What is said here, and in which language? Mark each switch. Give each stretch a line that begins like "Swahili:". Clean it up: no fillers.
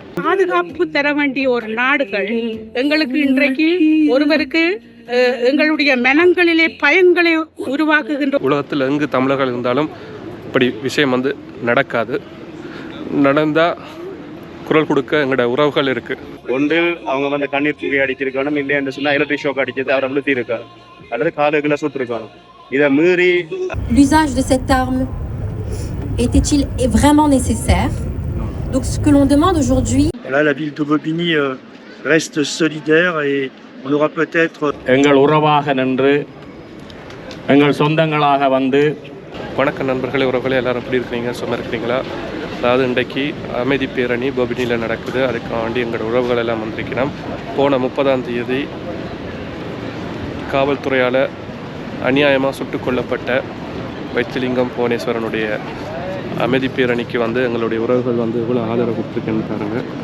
Tamil: பாதுகாப்பு தர வேண்டிய ஒரு நாடுகள் எங்களுக்கு இன்றைக்கு ஒருவருக்கு எங்களுடைய மனங்களிலே பயன்களை உருவாக்குகின்ற உலகத்தில் எங்கு தமிழர்கள் இருந்தாலும் இப்படி விஷயம் நடக்காது. நடந்தால் குரல் கொடுக்க எங்களோட உறவுகள் இருக்கு. ஒன்றில் அவங்க கண்ணீர் புகை அடிச்சிருக்கணும், இல்லை என்று சொன்னால் எலக்ட்ரிக் ஷாக் அடிச்சது அவரை விழுத்தி இருக்காரு அல்லது காலுகளை சுட்டிருக்கணும். இதை மீறி
French: l'usage de cette arme était-il vraiment nécessaire? Donc ce que l'on demande aujourd'hui. Là, la ville de Bobigny reste solidaire et on aura peut-être
Tamil: எங்கள் உறவாக நின்று எங்கள் சொந்தங்களாக வந்து. வணக்கம் நண்பர்களே, உறவுகளே, எல்லாரும் எப்படி இருக்கிறீங்க? சொன்ன இருக்கிறீங்களா? அதாவது இன்றைக்கு அமைதி பேரணி பொபினியில் நடக்குது. அதுக்காண்டி எங்களோட உறவுகள் எல்லாம் வந்திருக்கிறோம். போன 30ஆம் தேதி காவல்துறையால் அநியாயமாக சுட்டுக் கொல்லப்பட்ட வைத்திலிங்கம் புவனேஸ்வரனுடைய அமைதி பேரணிக்கு எங்களுடைய உறவுகள் இவ்வளோ ஆதரவு கொடுத்துருக்கேன்னு பாருங்க.